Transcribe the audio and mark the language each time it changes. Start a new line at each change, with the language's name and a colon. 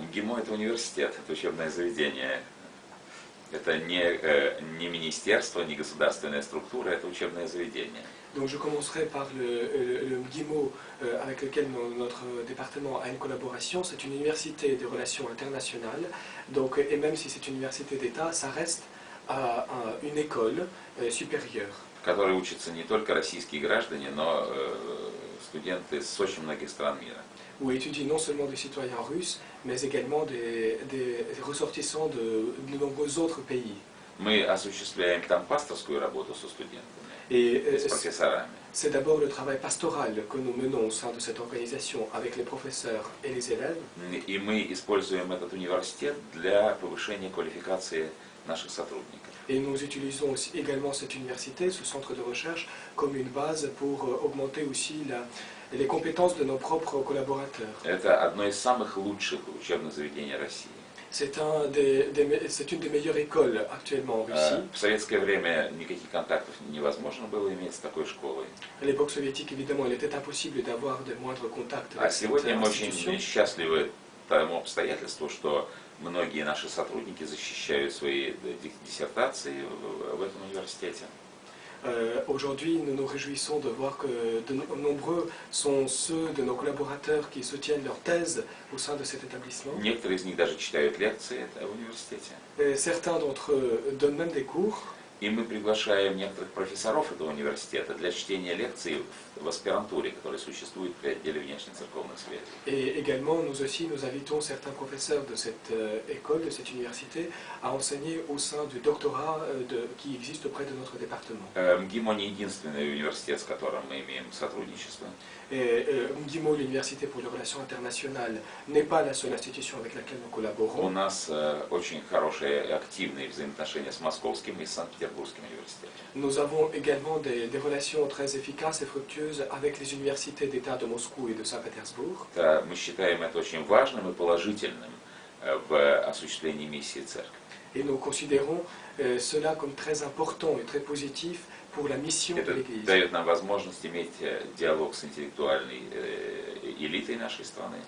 Russian: МГИМО – это университет, это учебное заведение. Это не министерство, не государственная структура, это учебное заведение.
French: Donc je commencerai par le MGIMO avec lequel notre département a une collaboration. C'est une université de relations internationales. Donc, et même si c'est une université d'État, ça reste une école supérieure.
Russian: В которой учатся не только российские граждане, но студенты с очень многих стран мира.
French: Où étudient non seulement des citoyens russes, mais également des ressortissants de nombreux autres pays.
Russian: Мы осуществляем там пасторскую работу со студентами, с профессорами.
French: C'est d'abord le travail pastoral que nous menons au sein de cette organisation avec les professeurs et les élèves.
Russian: И мы используем этот университет для повышения квалификации наших сотрудников.
French: Et nous utilisons aussi également cette université, ce centre de recherche, comme une base pour augmenter aussi les compétences de nos propres collaborateurs.
Russian: Это одно из самых лучших учебных заведений России.
French: C'est une des meilleures écoles actuellement en Russie.
Russian: В советское время никаких контактов невозможно было иметь с такой школой.
French: À l'époque soviétique, évidemment, il était impossible d'avoir de moindres contacts
Russian: А
French: avec cette
Russian: сегодня мы
French: institution.
Russian: очень счастливы тому обстоятельству, что многие наши сотрудники защищают свои диссертации в этом университете.
French: Aujourd'hui, nous nous réjouissons de voir que nombreux sont ceux de nos collaborateurs qui soutiennent leur thèse au sein de cet établissement.
Russian: Некоторые из них даже читают лекции в университете.
French: Certains d'entre eux donnent même des cours.
Russian: И мы приглашаем некоторых профессоров этого университета для чтения лекций в аспирантуре, которая существует при отделе внешнецерковных связей.
French: Et également, nous invitons certains professeurs de cette école, de cette université, à enseigner au sein du doctorat qui existe auprès de notre département.
Russian: МГИМО не единственный университет, с которым мы имеем сотрудничество.
French: МГИМО, l'Université pour les relations internationales, n'est pas la seule institution avec laquelle nous
Russian: У
French: collaborons.
Russian: нас очень хорошие и активные взаимоотношения с Московским и Санкт-Петербургским университетом.
French: Nous avons également des relations très efficaces et fructueuses avec les universités d'État de Moscou et de Saint-Pétersbourg.
Russian: Мы считаем это очень важным и положительным в осуществлении миссии церкви.
French: Et nous considérons cela comme très important et très positif pour la mission de
Russian: Это
French: l'Église.
Russian: дает нам возможность иметь диалог с интеллектуальной элитой нашей страны.